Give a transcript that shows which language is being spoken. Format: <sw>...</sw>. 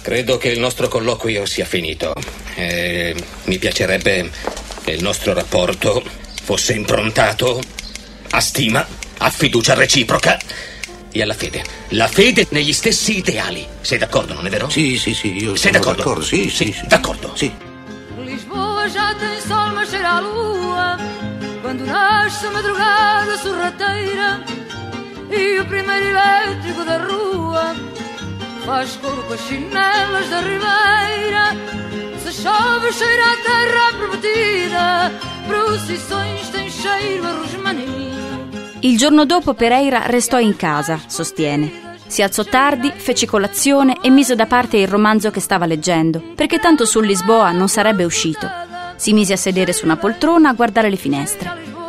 <it>Credo che il nostro colloquio sia finito. Mi piacerebbe che il nostro rapporto fosse improntato a stima, a fiducia reciproca e alla fede. La fede negli stessi ideali. Sei d'accordo, non è vero? Sì, io sei sono d'accordo. D'accordo. Sì. D'accordo. Sì.</it> <pt>Lisboa já tem sol, mas cheira a lua. Quando nasce a madrugada sorrateira, e o primeiro elétrico da rua faz corpo as chinelas da ribeira. Se chove, cheira a terra prometida, procissões têm cheiro a rosmaninho.</pt> <it>Il giorno dopo Pereira restò in casa, sostiene. Si alzò tardi, fece colazione e mise da parte il romanzo che stava leggendo, perché tanto su Lisboa non sarebbe uscito. Si mise a sedere su una poltrona a guardare le finestre.</it>